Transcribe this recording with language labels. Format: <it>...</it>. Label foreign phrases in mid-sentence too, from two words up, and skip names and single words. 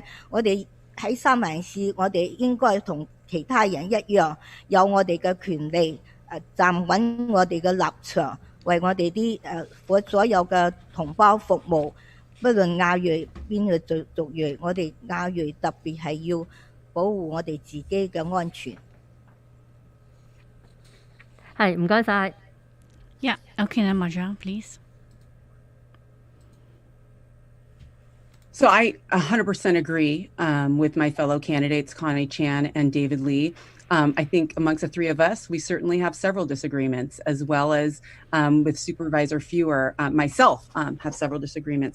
<yue>我哋喺三藩市，我哋應該同其他人一樣，有我哋嘅權利，站穩我哋嘅立場，為我哋啲所有嘅同胞服務。不論亞裔邊個族裔，我哋亞裔特別係要保護我哋自己嘅安全。係，唔該晒。</yue> <en>Yeah, okay, now Marjan, please. So I 100% agree with my fellow candidates, Connie Chan and David Lee. I think amongst the three of us, we certainly have several disagreements, as well as with Supervisor Feuer, myself, have several disagreements.</en>